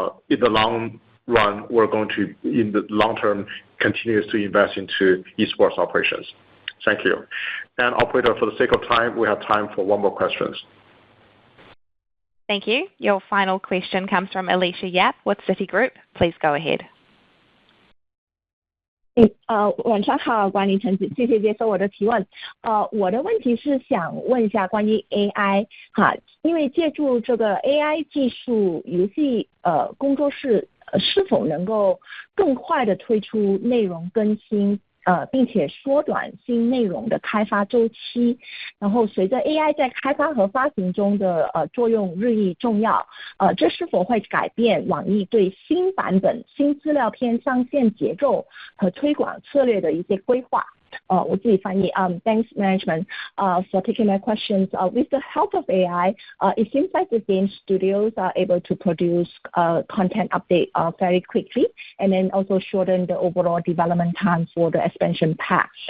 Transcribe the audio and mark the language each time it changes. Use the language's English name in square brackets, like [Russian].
[English] In the long run, we're going to, in the long term, continue to invest into esports operations. Thank you. And operator, for the sake of time, we have time for one more question. Thank you. Your final question comes from Alicia Yap with Citigroup. Please go ahead. [Chinese] 晚上好，管理层，谢谢接受我的提问。我的问题是想问一下关于 AI 哈，因为借助这个 AI 技术，游戏工作室是否能够更快的推出内容更新？并且缩短新内容的开发周期，然后随着 AI 在开发和发行中的作用日益重要，这是否会改变网易对新版本、新资料片上线节奏和推广策略的一些规划？我自己翻译。 [English] Thanks management for taking my questions. With the help of AI, it seems like the game studios are able to produce content update very quickly, and then also shorten the overall development time for the expansion pack.